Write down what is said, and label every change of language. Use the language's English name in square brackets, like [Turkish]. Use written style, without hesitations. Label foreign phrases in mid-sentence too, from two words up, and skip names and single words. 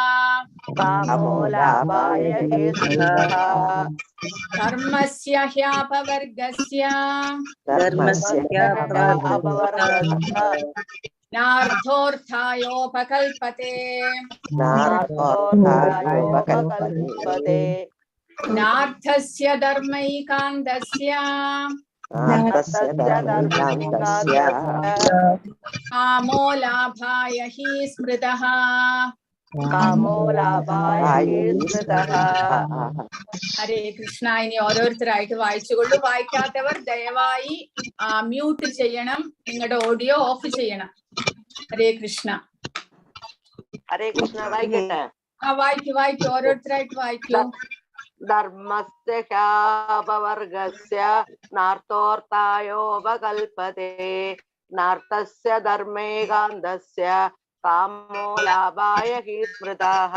[Sanskrit] ധർമ്മസ്യ ഹ്യാപവർഗസ്യ നാർത്ഥോർത്ഥായോപകൽപതേ. നാർത്ഥസ്യ ധർമ്മൈകാന്തസ്യ नार्थस्य धर्मैकान्तस्य कामो लाभाय हि स्मृतः कामो लाभाय स्मृतः. [Malayalam] ഹരേ കൃഷ്ണ. ഇനി ഓരോരുത്തരായിട്ട് വായിച്ചുകൊള്ളു. വായിക്കാത്തവർ ദയവായി മ്യൂട്ട് ചെയ്യണം, നിങ്ങളുടെ ഓഡിയോ ഓഫ് ചെയ്യണം. ഹരേ കൃഷ്ണ. ഹരേ കൃഷ്ണ. വായിക്കട്ടെ. വായിക്കൂ ഓരോരുത്തരായിട്ട് വായിക്കൂ. [Sanskrit] ധർമ്മസ്യ ഹ്യാപവർഗസ്യ നാർത്ഥോർത്ഥായോപകൽപതേ നാർത്ഥസ്യ ധർമ്മേകാന്തസ്യ കാമോ ലാഭായ ഹി സ്മൃതഃ.